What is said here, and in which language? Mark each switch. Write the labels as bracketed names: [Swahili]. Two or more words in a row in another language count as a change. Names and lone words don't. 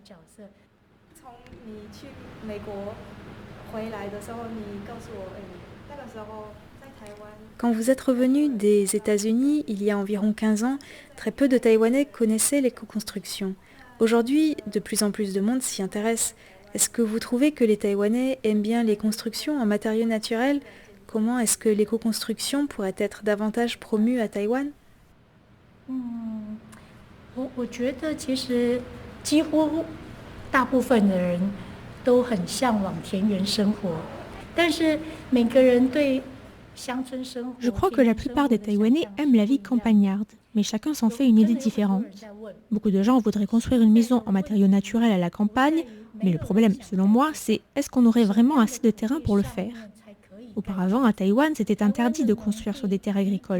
[French] Quand vous êtes revenu des États-Unis il y a environ 15 ans, très peu de Taïwanais connaissaient l'éco-construction. Aujourd'hui, de plus en plus de monde s'y intéresse. Est-ce que vous trouvez que les Taïwanais aiment bien les constructions en matériaux naturels? Comment est-ce que l'éco-construction pourrait être davantage promue à Taïwan? [Chinese] 我觉得其实几乎大部分的人都很向往田园生活，但是每个人对乡村生活 [French] Je crois que la plupart des Taïwanais aiment la vie campagnarde, mais chacun s'en fait une idée différente. Beaucoup de gens voudraient construire une maison en matériaux naturels à la campagne, mais le problème, selon moi, c'est est-ce qu'on aurait vraiment assez de terrain pour le faire? Auparavant, à Taïwan, c'était interdit de construire sur des terres agricoles.